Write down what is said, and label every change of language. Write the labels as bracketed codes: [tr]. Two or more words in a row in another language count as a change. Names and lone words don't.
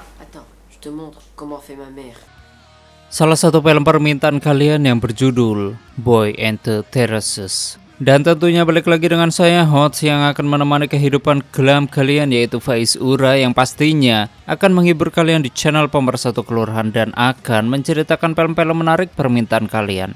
[fr] Attends, je te montre comment fait ma mère. [id] Salah satu film permintaan kalian yang berjudul Boy and the Terraces. Dan tentunya balik lagi dengan saya Hots yang akan menemani kehidupan gelam kalian, yaitu Faiz Ura, yang pastinya akan menghibur kalian di channel Pemersatu Kelurahan dan akan menceritakan film-film menarik permintaan kalian.